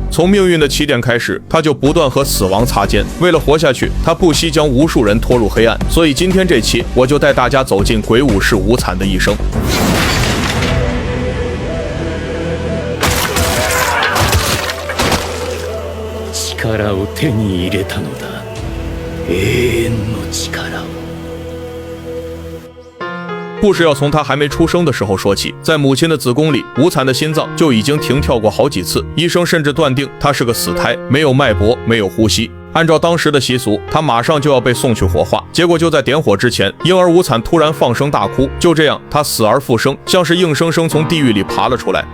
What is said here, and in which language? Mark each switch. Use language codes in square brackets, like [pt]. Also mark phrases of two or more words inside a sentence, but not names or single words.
[zh] 从命运的起点开始，他就不断和死亡擦肩。为了活下去，他不惜将无数人拖入黑暗。所以今天这期，我就带大家走进鬼武士无惨的一生。 [ja] 力を手に入れたのだ。永遠の力を。 [zh] 故事要从他还没出生的时候说起，在母亲的子宫里，无惨的心脏就已经停跳过好几次，医生甚至断定他是个死胎，没有脉搏，没有呼吸。按照当时的习俗，他马上就要被送去火化。结果就在点火之前，婴儿无惨突然放声大哭，就这样他死而复生，像是硬生生从地狱里爬了出来。